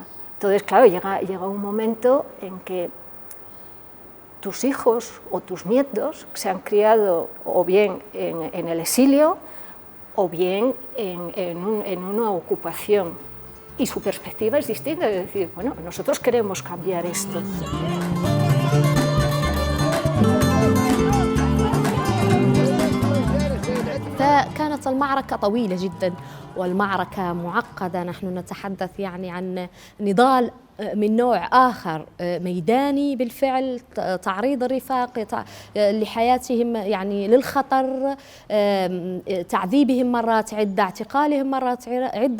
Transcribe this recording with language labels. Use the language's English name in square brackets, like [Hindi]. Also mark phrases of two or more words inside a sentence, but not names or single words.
[Spanish] Entonces, claro, llega un momento en que tus hijos o tus nietos se han criado o bien en el exilio o bien en una ocupación. Y su perspectiva es distinta, es decir, bueno, nosotros queremos cambiar esto. [Arabic] فكانت المعركة طويلة جدا والمعركة معقدة. نحن نتحدث يعني عن نضال من نوع آخر، ميداني بالفعل، تعريض الرفاق لحياتهم يعني للخطر، تعذيبهم مرات عدة، اعتقالهم مرات عدة.